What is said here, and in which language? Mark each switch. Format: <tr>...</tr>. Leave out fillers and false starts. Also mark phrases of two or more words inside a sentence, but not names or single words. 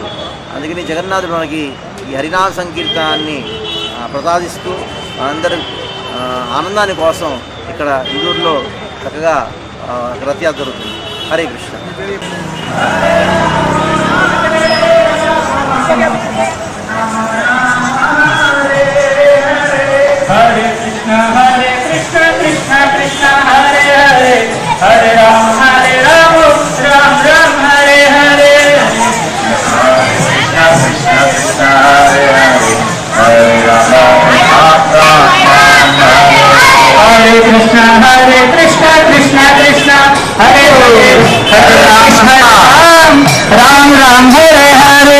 <te>అందుకని జగన్నాథుడు మనకి ఈ హరినామ సంకీర్తనాన్ని ప్రసాదిస్తూ మనందరి ఆనందాని కోసం ఇక్కడ ఇందూరులో చక్కగా రథయాత్ర జరుగుతుంది.</te> <sa>హరే కృష్ణ. హరే కృష్ణ హరే కృష్ణ కృష్ణ కృష్ణ హరే హరే, హరే రామ రామ రామ హరే హరే. కృష్ణ కృష్ణ కృష్ణ హరే హరే, హరే రామ హరే కృష్ణ హరే కృష్ణ కృష్ణ కృష్ణ హరే హరే, హరే రామ రామ హరే హరే.</sa>